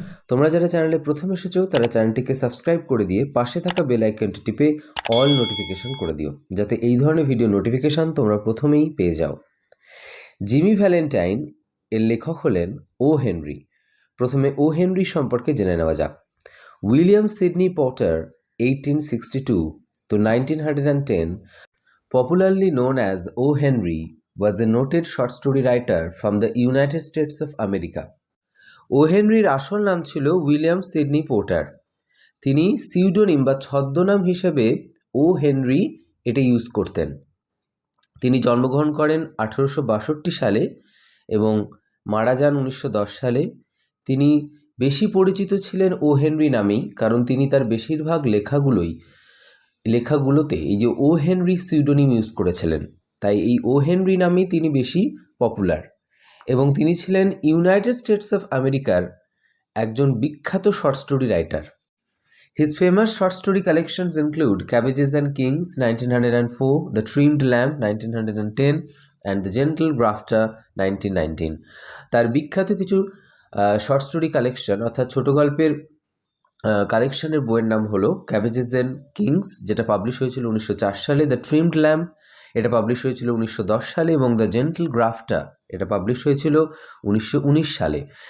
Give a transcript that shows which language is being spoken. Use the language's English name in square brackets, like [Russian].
[Bangla] তোমরা যারা চ্যানেলে প্রথম এসেছো তারা চ্যানেলটিকে সাবস্ক্রাইব করে দিয়ে পাশে থাকা বেল আইকনটি টিপে অল নোটিফিকেশন করে দিও, যাতে এই ধরনের ভিডিও নোটিফিকেশন তোমরা প্রথমেই পেয়ে যাও। জিমি ভ্যালেন্টাইন এর লেখক হলেন ও হেনরি। প্রথমে ও হেনরি সম্পর্কে জেনে নেওয়া যাক। [English] William Sidney Potter 1862 to 1910, popularly known as O. Henry, was a noted short story writer from the United States of America. [Bangla] ও হেনরির আসল নাম ছিল উইলিয়াম সিডনি পোর্টার। তিনি সিউডোনিম বা ছদ্মনাম হিসেবে ও হেনরি এটা ইউজ করতেন। তিনি জন্মগ্রহণ করেন 1862 সালে এবং মারা যান 1910 সালে। তিনি বেশি পরিচিত ছিলেন ও হেনরি নামেই, কারণ তিনি তার বেশিরভাগ লেখাগুলোতে এই যে ও হেনরি সিউডোনিম ইউজ করেছিলেন, তাই এই ও হেনরি নামেই তিনি বেশি পপুলার। এবং তিনি ছিলেন ইউনাইটেড স্টেটস অফ আমেরিকার একজন বিখ্যাত short story writer. [English] His famous short story collections include Cabbages and Kings 1904, The Trimmed Lamp 1910, and The Gentle Grafter 1919. [Bangla] তার বিখ্যাত কিছু শর্ট স্টোরি কালেকশন অর্থাৎ ছোট গল্পের কালেকশনের বইয়ের নাম হলো ক্যাবেজেস অ্যান্ড কিংস, যেটা পাবলিশ হয়েছিল 1904 সালে, দ্য ট্রিমড ল্যাম্প এটা পাবলিশ হয়েছিল 1910 সালে, এবং দ্য জেন্টল গ্রাফটার এটা পাবলিশ হয়েছিল 1919 সালে।